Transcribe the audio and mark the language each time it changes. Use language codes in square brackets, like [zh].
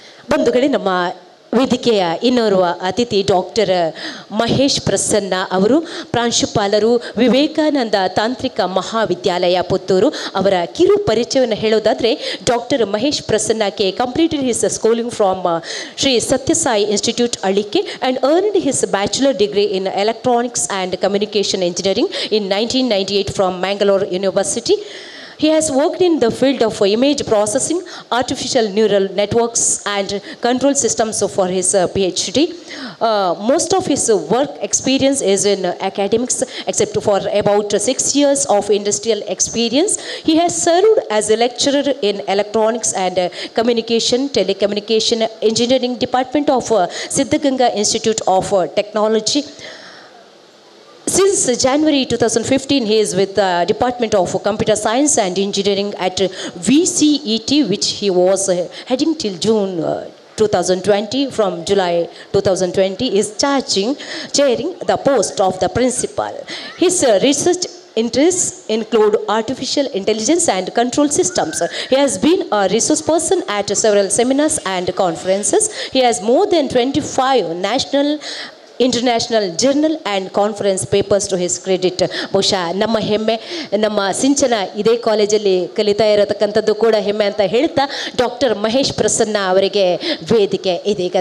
[kn] ಬಂಧುಗಳೇ, ನಮ್ಮ ವೇದಿಕೆಯ ಇನ್ನೋರ್ವ ಅತಿಥಿ ಡಾಕ್ಟರ್ ಮಹೇಶ್ ಪ್ರಸನ್ನ ಅವರು, ಪ್ರಾಂಶುಪಾಲರು, ವಿವೇಕಾನಂದ ತಾಂತ್ರಿಕ ಮಹಾವಿದ್ಯಾಲಯ ಪುತ್ತೂರು. ಅವರ ಕಿರು ಪರಿಚಯವನ್ನು ಹೇಳೋದಾದರೆ, [en] Doctor Mahesh ಪ್ರಸನ್ನಕ್ಕೆ completed his schooling from Shri Sathya Sai institute Alike and earned his bachelor degree in electronics and communication engineering in 1998 from Mangalore University. He has worked in the field of image processing, artificial neural networks and control systems for his PhD. Most of his work experience is in academics, except for about 6 years of industrial experience. He has served as a lecturer in electronics and communication, telecommunication engineering department of Siddhaganga Institute of Technology. Since January 2015, he is with the Department of Computer Science and Engineering at VCET, which he was heading till June 2020. From July 2020, is chairing the post of the principal. His research interests include artificial intelligence and control systems. He has been a resource person at several seminars and conferences. He has more than 25 national, international journal and conference papers to his credit. [kn] ಬಹುಶಃ ನಮ್ಮ ಹೆಮ್ಮೆ, ನಮ್ಮ ಸಿಂಚನ ಇದೇ ಕಾಲೇಜಲ್ಲಿ ಕಲಿತಾ ಇರತಕ್ಕಂಥದ್ದು ಕೂಡ ಹೆಮ್ಮೆ ಅಂತ ಹೇಳ್ತಾ, ಡಾಕ್ಟರ್ ಮಹೇಶ್ ಪ್ರಸನ್ನ ಅವರಿಗೆ ವೇದಿಕೆ ಇದೀಗ.